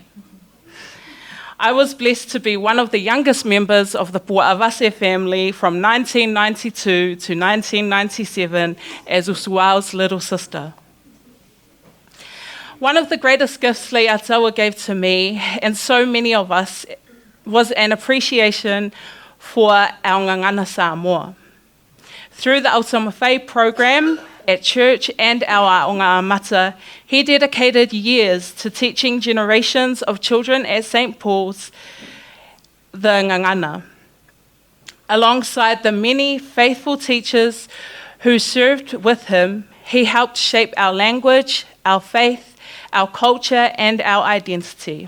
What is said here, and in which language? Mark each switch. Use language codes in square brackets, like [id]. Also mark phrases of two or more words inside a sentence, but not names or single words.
[en] I was blessed to be one of the youngest members of the Pua'avase family from 1992 to 1997 as Usuau's little sister. One of the greatest gifts Leiataua gave to me, and so many of us, was an appreciation for our [sm] ngangana Samoa. [en] Through the Ultima Whai program at church and our [sm] aonga amata, [en] he dedicated years to teaching generations of children at St. Paul's the ngangana. Alongside the many faithful teachers who served with him, he helped shape our language, our faith, our culture, and our identity.